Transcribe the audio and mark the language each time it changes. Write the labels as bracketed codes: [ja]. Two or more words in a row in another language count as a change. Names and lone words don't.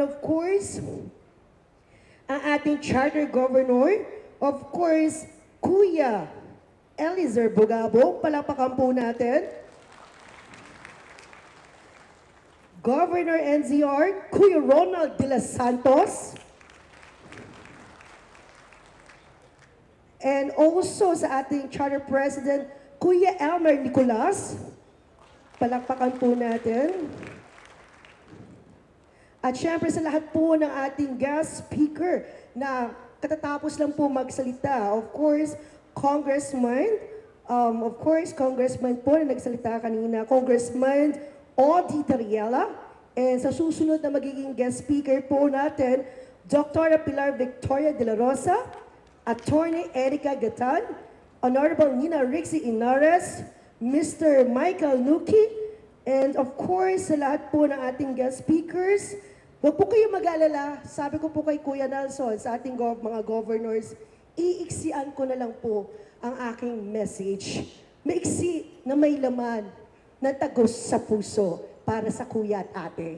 [en] Of course, [tl] ang ating [en] Charter Governor, of course, [tl] Kuya Eliezer Bugabo, palakpakan po natin. Governor NCR, Kuya Ronald de los Santos. [en] And also [tl] sa ating [en] Charter President, [tl] Kuya Elmer Nicolas. Palakpakan po natin. At syempre sa lahat po ng ating [en] guest speaker [tl] na katatapos lang po magsalita. [en] Of course, [tl] Congressman po na nagsalita kanina, Congressman Odi Tariela. And sa susunod na magiging [en] guest speaker [tl] po natin, Dr. Pilar Victoria de la Rosa, Attorney Erica Gatan, Honorable Nina Rixie Inares, Mr. [en] Michael Nuki, and of course, [tl] sa lahat po ng ating [en] guest speakers, [tl] huwag po kayo mag-alala. Sabi ko po kay Kuya Nelson, sa ating mga governors, iiksian ko na lang po ang aking message. Maiksi na may laman na tagos sa puso para sa kuya at ate.